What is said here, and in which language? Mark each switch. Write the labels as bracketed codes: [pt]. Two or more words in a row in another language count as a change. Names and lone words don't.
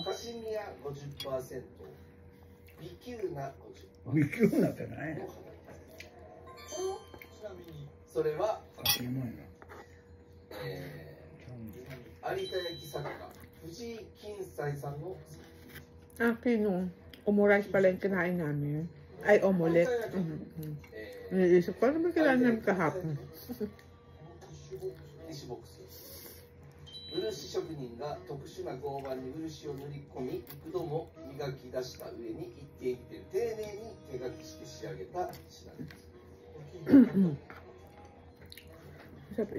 [ja] カシミヤ 50%、ビキューナ 50%。ビキューナってない。これはちなみに。それはカシミヤ。有田焼作家藤井金斎さんの。 [tl] Akin omurais pala yung kinain namin. Ay, omelette. Naisip ko naman kailangan namin kahapon. [ja] ティッシュボックス。漆職人が特殊な合板に漆を塗り込み、幾度も磨き出した上に一点一点丁寧に手書きして仕上げた品です。